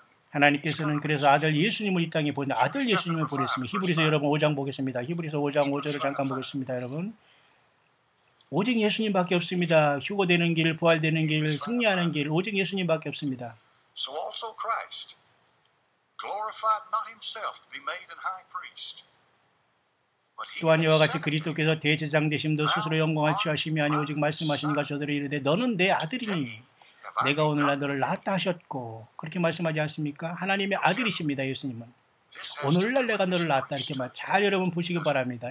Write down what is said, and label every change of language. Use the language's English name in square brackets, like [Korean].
[Korean] 하나님께서는 그래서 아들 예수님을 이 땅에 보내 아들 예수님을 보냈습니다. 히브리서 여러분 5장 보겠습니다. 히브리서 5장 5절을 잠깐 보겠습니다. 여러분 오직 예수님밖에 없습니다. 휴거되는 길, 부활되는 길, 승리하는 길, 오직 예수님밖에 없습니다. [English] So also Christ glorified not himself to be made an high priest. [Korean] 또한 이와 같이 그리스도께서 대제사장 되심도 스스로 영광을 취하심이 아니 오직 말씀하시니가 저들이 이르되 너는 내 아들이니 내가 오늘날 너를 낳았다 하셨고 그렇게 말씀하지 않습니까? 하나님의 아들이십니다. 예수님은 오늘날 내가 너를 낳았다 이렇게 잘 여러분 보시기 바랍니다.